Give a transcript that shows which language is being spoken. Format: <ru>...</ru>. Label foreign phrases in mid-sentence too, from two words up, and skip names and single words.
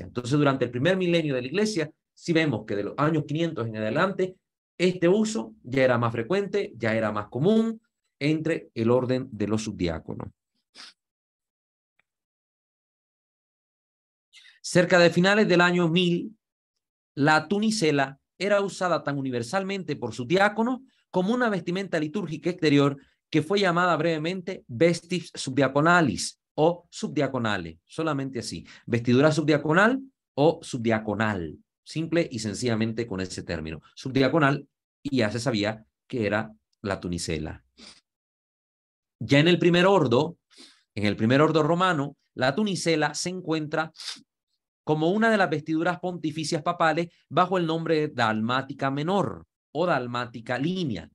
<es>Entonces, durante el primer milenio de la Iglesia, sí vemos que de los años 500 en adelante, este uso ya era más frecuente, ya era más común entre el orden de los subdiáconos. Cerca de finales del año 1000, la tunicela era usada tan universalmente por sus diáconos como una vestimenta litúrgica exterior que fue llamada brevemente</es> <la>vestis subdiaconalis</la> <es>o subdiaconale, solamente así, vestidura subdiaconal o subdiaconal, simple y sencillamente con ese término, subdiaconal, y ya se sabía que era la tunicela. Ya en el primer ordo romano, la tunicela se encuentra como una de las vestiduras pontificias papales bajo el nombre de dalmática menor o dalmática línea.</es>